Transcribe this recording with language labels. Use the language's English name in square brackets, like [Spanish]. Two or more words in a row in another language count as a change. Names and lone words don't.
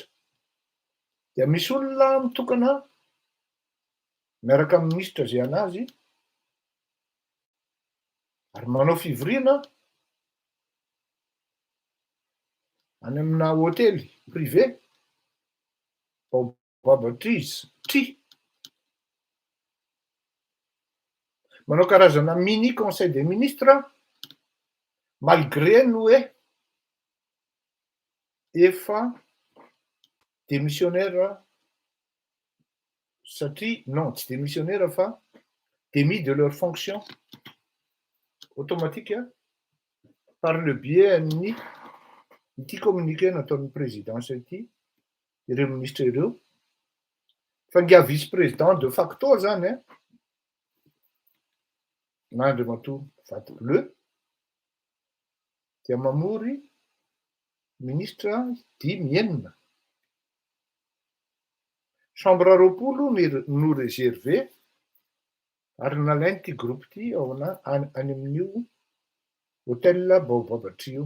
[Malagasy] Dia misy olona mitokana miaraka amin'ny minisitra zay anazy ary manao fivoriana any amina hôtely privé Baobab Tree. Manao karazana [French] mini conseil des ministres [Malagasy] malgré ny hoe efa démissionnaire satria non tsy démissionnaire fa [French] démis de leur fonction automatique par le biais [Malagasy] ny ity communiqué nataon'ny présidence ity ireo ministre ireo fa ngia [French] vice-président de facto [Malagasy] zany n'Andriamatoa Vatobleu dia mamory ministre 10 chambre roapolo no réservé ary nalainy ty groupe ty ao any amin'io hôtel Baobab Tree io.